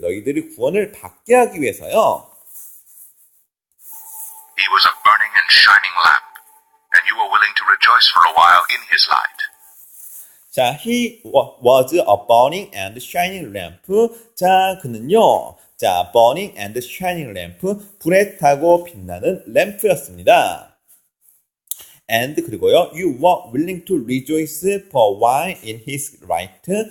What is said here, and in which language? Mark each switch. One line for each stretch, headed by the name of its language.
Korean: 너희들이 구원을 받게 하기 위해서요.
English: He was a burning and shining lamp, and you were willing to rejoice for a while in his light. 자, he was a burning and shining lamp. 자,
Korean: 그는요.
English: 자, burning and shining lamp.
Korean: 불에 타고 빛나는 램프였습니다. And 그리고요.
English: You were willing to rejoice for a while in his light.